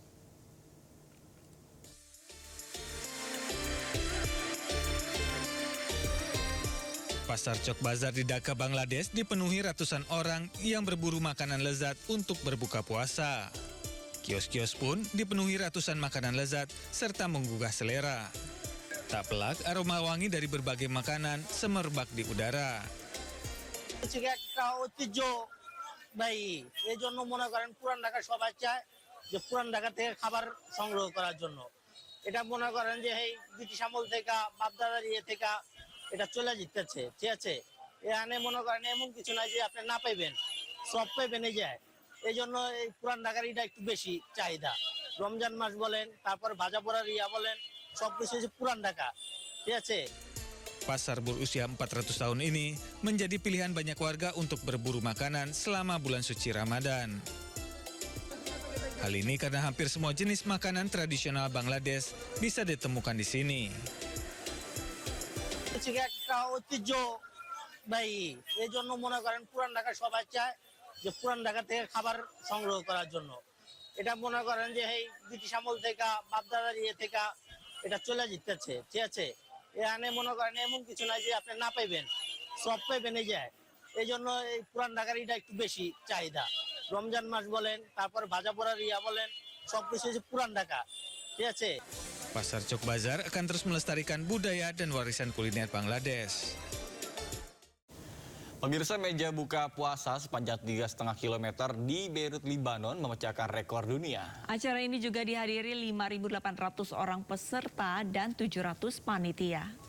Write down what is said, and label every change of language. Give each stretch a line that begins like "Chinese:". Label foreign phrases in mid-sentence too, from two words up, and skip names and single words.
Indonesian: Pasar Chowk Bazar di Dhaka, Bangladesh dipenuhi ratusan orang yang berburu makanan lezat untuk berbuka puasa. Kios-kios pun dipenuhi ratusan makanan lezat serta menggugah selera. Tak pelak, aroma wangi dari berbagai makanan semerbak di udara.
Bangla: একটা ঐতিহ্য বাহী এই জন্য মনে করেন পুরান ঢাকা সবাই চায় যে পুরান ঢাকা থেকে খাবার সংগ্রহ করার জন্য। এটা মনে করেন যে এই ব্রিটিশ আমল থেকে বাপদাদার ইয়ে থেকে এটা চলে যেতেছে, ঠিক আছে। এখানে মনে করেন এমন কিছু নাই যে আপনি না পাইবেন, সব পাইবেন এই যায়। এই জন্য এই পুরান ঢাকার ইটা একটু বেশি চাহিদা। রমজান মাস বলেন, তারপর ভাজা পোড়ার ইয়া বলেন, সবকিছু হচ্ছে পুরান ঢাকা, ঠিক আছে।
Indonesian: Pasar berusia 400 tahun ini menjadi pilihan banyak warga untuk berburu makanan selama bulan suci Ramadan. Hal ini karena hampir semua jenis makanan tradisional Bangladesh bisa ditemukan di sini.
Bangla: একটা ঐতিহ্য বাহী এই জন্য মনে করেন পুরান ঢাকা সবাই চায় যে পুরান ঢাকা থেকে খাবার সংগ্রহ করার জন্য। এটা মনে করেন যে এই ব্রিটিশ আমল থেকে বাপদাদার ইয়ে থেকে এটা চলে যেতেছে, ঠিক আছে। এখানে মনে করেন এমন কিছু নাই যে আপনি না পাইবেন, সব পাইবেন এই যায়। এই জন্য এই পুরান ঢাকার ইটা একটু বেশি চাহিদা। রমজান মাস বলেন, তারপর ভাজা পোড়ার ইয়া বলেন, সবকিছু হচ্ছে পুরান ঢাকা, ঠিক আছে।
Indonesian: Pasar Chowk Bazar akan terus melestarikan budaya dan warisan kuliner Bangladesh. Pemirsa, meja buka puasa sepanjang 3,5 km di Beirut, Lebanon memecahkan rekor dunia. Acara ini juga dihadiri 5.800 orang peserta dan 700 panitia.